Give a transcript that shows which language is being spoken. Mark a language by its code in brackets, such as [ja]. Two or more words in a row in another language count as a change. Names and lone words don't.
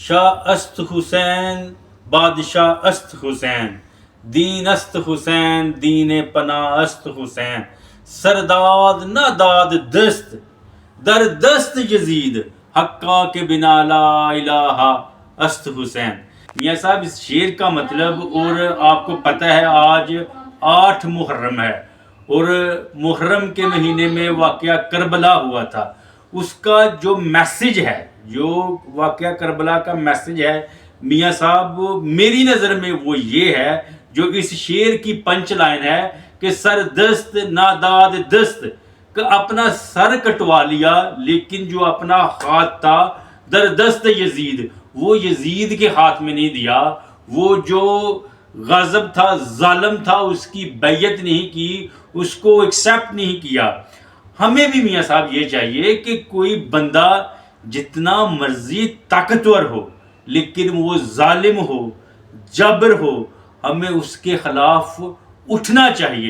[fa] شاہ است حسین بادشاہ است حسین، دین است حسین دین پناہ است حسین، سرداد نہ داد دست در دست یزید، حقا کے بنا لا الہ است حسین۔ [ur] میاں صاحب اس شعر کا مطلب، اور آپ کو پتہ ہے آج 8 محرم ہے اور محرم کے مہینے میں واقعہ کربلا ہوا تھا، اس کا جو میسج ہے، جو واقعہ کربلا کا میسج ہے میاں صاحب، میری نظر میں وہ یہ ہے جو اس شعر کی [en] punch line [ur] ہے کہ [fa] سر دست ناداد دست، [ur] کہ اپنا سر کٹوا لیا لیکن جو اپنا ہاتھ تھا [fa] در دست یزید، [ur] وہ یزید کے ہاتھ میں نہیں دیا، وہ جو غاضب تھا، ظالم تھا، اس کی بیعت نہیں کی، اس کو ایکسیپٹ نہیں کیا۔ ہمیں بھی میاں صاحب یہ چاہیے کہ کوئی بندہ جتنا مرضی طاقتور ہو لیکن وہ ظالم ہو، جبر ہو، ہمیں اس کے خلاف اٹھنا چاہیے۔